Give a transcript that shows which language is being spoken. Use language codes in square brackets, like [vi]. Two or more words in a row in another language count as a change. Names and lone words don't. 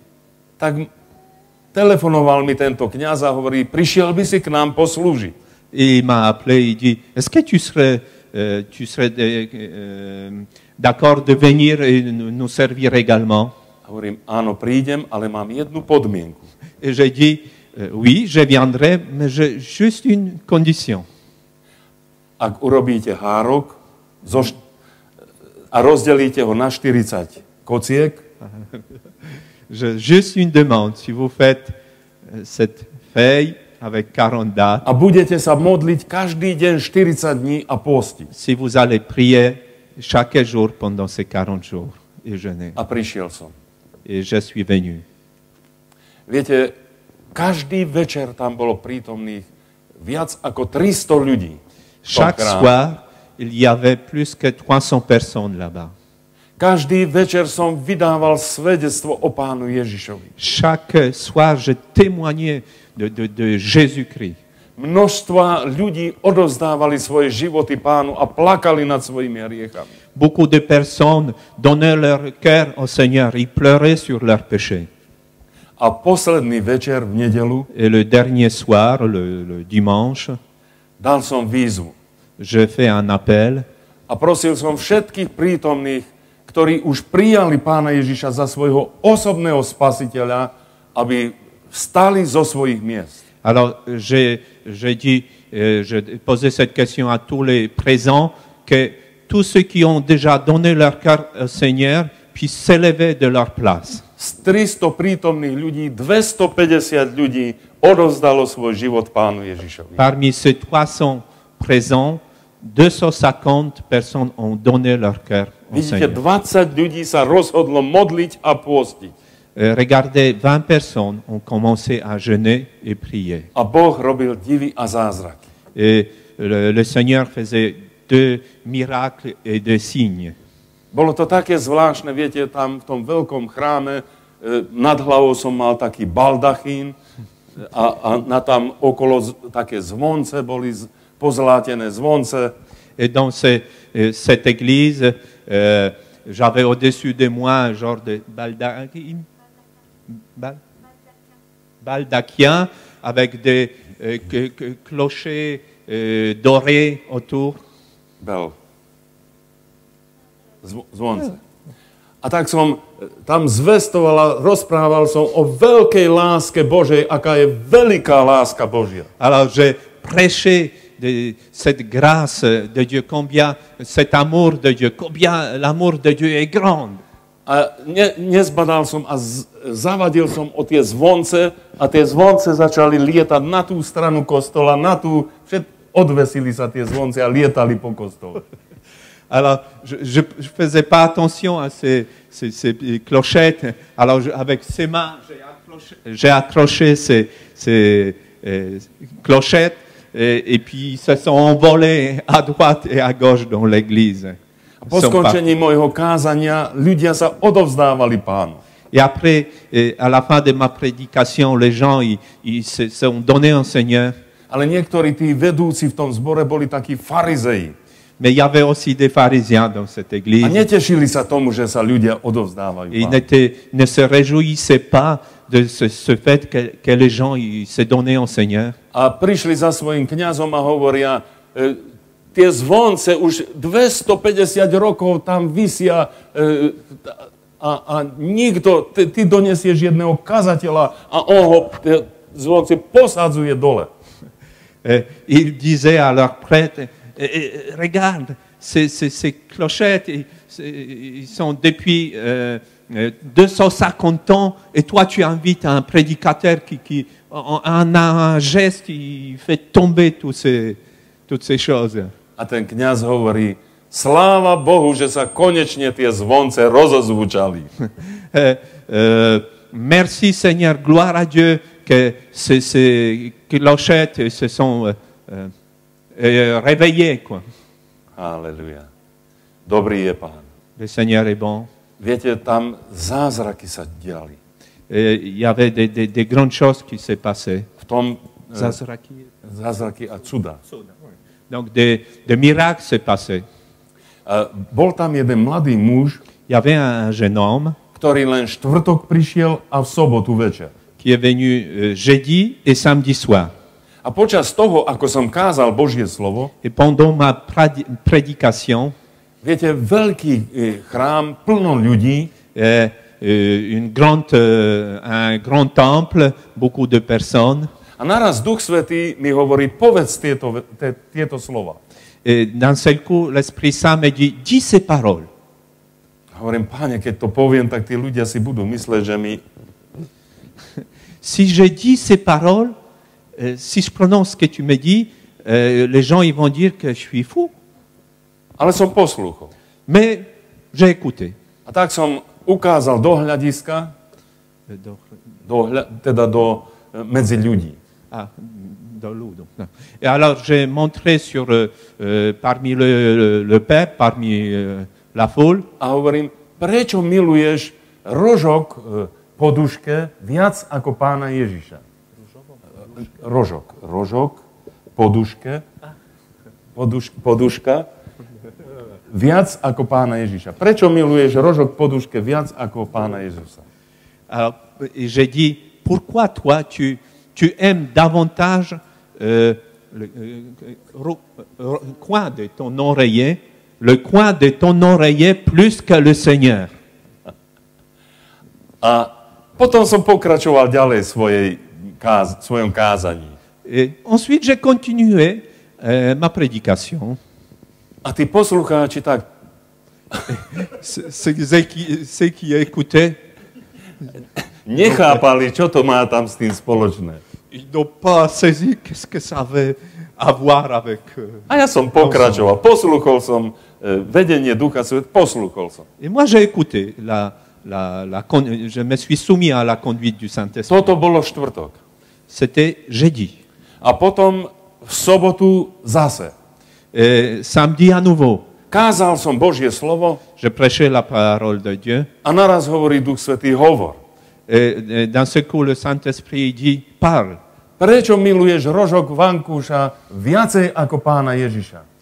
[sk] Tak telefonoval mi tento kňaz a hovorí, prišiel by si k nám poslúžiť. [fr] Et il m'a appelé, il dit, est-ce que tu serais d'accord de venir et nous servir également? [sk] A hovorím, áno, prídem, ale mám jednu podmienku. [fr] Et j'ai dit, oui, je viendrai, mais j'ai juste une condition. [sk] Ak urobíte hárok a rozdelíte ho na 40 kociek, [fr] Juste une demande, si vous faites cette feuille avec 40 dates, [sk] a budete sa modliť každý deň 40 dní a postiť. [fr] si vous allez prier chaque jour pendant ces 40 jours et jeûner. [sk] A prišiel som. [fr] Et je suis venu. [sk] Viete, každý večer tam bolo prítomných viac ako 300 ľudí. [fr] Chaque soir, il y avait plus que 300 personnes là-bas. [sk] Každý večer som vydával svedectvo o Pánu Ježišovi. [fr] Chaque soir, je témoignais de Jésus-Christ. [sk] Množstva ľudí odovzdávali svoje životy Pánu a plakali nad svojimi hriechami. [fr] Beaucoup de personnes donnaient leur cœur au Seigneur. Ils pleuraient sur leurs péchés. [sk] A posledný večer v nedelu [fr] Et le dernier soir, le dimanche, [sk] dal som výzvu [fr] je fais un appel [sk] a prosil som všetkých prítomných, ktorí už prijali Pána Ježiša za svojho osobného spasiteľa, aby vstali zo svojich miest. [fr] Alors, j'ai posé cette question à tous les présents, que tous ceux qui ont déjà donné leur cœur au Seigneur puissent s'élever de leur place. [sk] Z 300 prítomných ľudí, 250 ľudí odovzdalo svoj život Pánu Ježišovi. [fr] Parmi ces 300 présents, 250 personnes ont donné leur cœur au [sk] Vidíte, [fr] Seigneur. [sk] 20 ľudí sa rozhodlo modliť a pôstiť. [fr] Regardez, 20 personnes ont commencé à jeûner et prier. [sk] A Boh robil divy a zázraky. [fr] Et le Seigneur faisait 2 miracles et 2 signes. [sk] Bolo to také zvláštne, viete, tam v tom veľkom chráme nad hlavou som mal taký baldachín a na tam okolo také zvonce boli pozlátené zvonce. [fr] Et dans cette église, j'avais au-dessus de moi un genre de baldachien avec des clochers dorés autour. Bel. [sk] Zvonce. A tak som tam zvestoval a rozprával som o veľkej láske Božej, aká je veľká láska Božia. [fr] Alors j'ai prêché de cette grâce de Dieu, combien cet amour de Dieu, combien l'amour de Dieu est grand. [sk] A nezbadal som a zavadil som o tie zvonce a tie zvonce začali lietať na tú stranu kostola, na tú, odvesili sa tie zvonce a lietali po kostole. [fr] Alors, je ne faisais pas attention à ces clochettes. Alors, avec ses mains, j'ai accroché ces clochettes et puis ils se sont envolés à droite et à gauche dans l'église. [sk] Po skončení môjho kázania ľudia sa odovzdávali Pánu. [fr] Et après, à la fin de ma prédication, les gens ils se sont donnés au Seigneur. [sk] Ale niektorí tí vedúci v tom zbore boli takí farizeji. [fr] Mais il y avait aussi des pharisiens dans cette église. [sk] A netešili sa tomu, že sa ľudia odovzdávajú [fr] Ils [sk] Pánu. [fr] ne se réjouissaient pas de ce fait que les gens ils se donnaient au Seigneur. [sk] A prišli za svojím kňazom a hovoria, tie zvonce už 250 rokov tam visia a nikto, ty donesieš jedného kazateľa a on ho tie zvonce posadzuje dole. [fr] Il disait à leurs prêtres, regarde, ces clochettes, ils sont depuis 250 ans, et toi tu invites un prédicateur qui en un geste, il fait tomber toutes ces choses. [sk] A ten kňaz hovorí, sláva Bohu, že sa konečne tie zvonce rozozvučali. [fr] Merci Seigneur, gloire à Dieu que ces clochettes se sont réveillées, quoi. [sk] Halleluja. Dobrý je Pán. [fr] Le Seigneur est bon. [sk] Viete, tam zázraky sa diali. [fr] Il y avait des grandes choses qui se passaient. [sk] V tom Zázraky a cuda. [fr] Donc des miracles se passaient. [sk] Bol tam jeden mladý muž, [fr] Il y avait un jeune homme [sk] ktorý len štvrtok prišiel a v sobotu večer. [fr] qui est venu jeudi et samedi soir. [sk] A počas toho, ako som kázal Božie slovo, [fr] et pendant ma prédication, [sk] viete, veľký chrám, plno ľudí, [fr] un grand temple, beaucoup de personnes. [sk] a naraz Duch Svätý mi hovorí, povedz tieto slova. [fr] Et d'un seul coup, l'Esprit Saint me dit, dis ces paroles. [sk] Hovorím, Páne, keď to poviem, tak tí ľudia si budú mysleť, že mi... [fr] Si je dis ces paroles, si je prononce ce que tu me dis, les gens ils vont dire que je suis fou. [sk] Ale som poslúchol. [fr] Mais j'ai écouté. [sk] A tak som ukázal do hľadiska, medzi ľudí. [fr] Ah, dans l'eau. Donc, non. Et alors j'ai montré parmi le peuple, parmi la foule. [sk] A hovorím, prečo miluješ rožok poduške viac ako Pána Ježiša? Rožok poduška viac ako Pána Ježiša. Prečo miluješ rožok poduške viac ako Pána Ježiša? [fr] Alors j'ai dit, pourquoi toi tu aimes davantage le coin de ton oreiller, plus que le Seigneur. [sk] A potom som pokračoval ďalej svojom kázaní. [fr] Et ensuite j'ai continué ma prédication. [sk] A tí poslucháči tak... [fr] Ceux qui écoutaient, [sk] nechápali, čo to má tam s tým spoločné. [fr] ils n'ont pas saisi qu'est-ce que ça avait à voir avec... [sk] A ja som pokračoval, poslúchol som vedenie Ducha Svätého, poslúchol som. [fr] Et moi j'ai écouté, je me suis soumis à la conduite du Saint-Esprit. [sk] Toto bolo štvrtok. [fr] C'était jeudi. [sk] A potom v sobotu zase. [fr] Et samedi à nouveau, [sk] Kázal som Božie slovo [fr] je prêchais la parole de Dieu. [sk] a naraz hovorí Duch Svätý, hovor. [fr] Et dans ce coup, le Saint-Esprit dit, parle. [sk] Prečo miluješ rožok vankúša viacej ako Pána Ježiša?